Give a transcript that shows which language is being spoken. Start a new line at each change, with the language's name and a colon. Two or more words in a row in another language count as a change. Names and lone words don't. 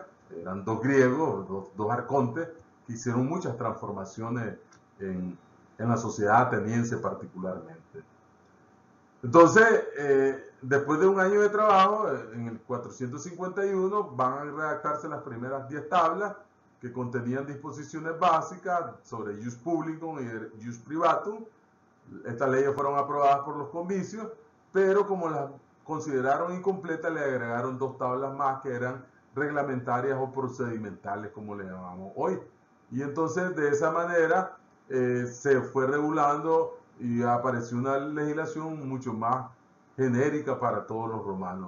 Spanish: Eran dos griegos, dos arcontes, que hicieron muchas transformaciones en la sociedad ateniense particularmente. Entonces, después de un año de trabajo, en el 451 van a redactarse las primeras 10 tablas que contenían disposiciones básicas sobre
Latin: jus publicum
Spanish: y
Latin: jus privatum.
Spanish: Estas leyes fueron aprobadas por los comicios, pero como las consideraron incompletas, le agregaron 2 tablas más que eran reglamentarias o procedimentales, como le llamamos hoy. Y entonces, de esa manera, se fue regulando y apareció una legislación mucho más genérica para todos los romanos.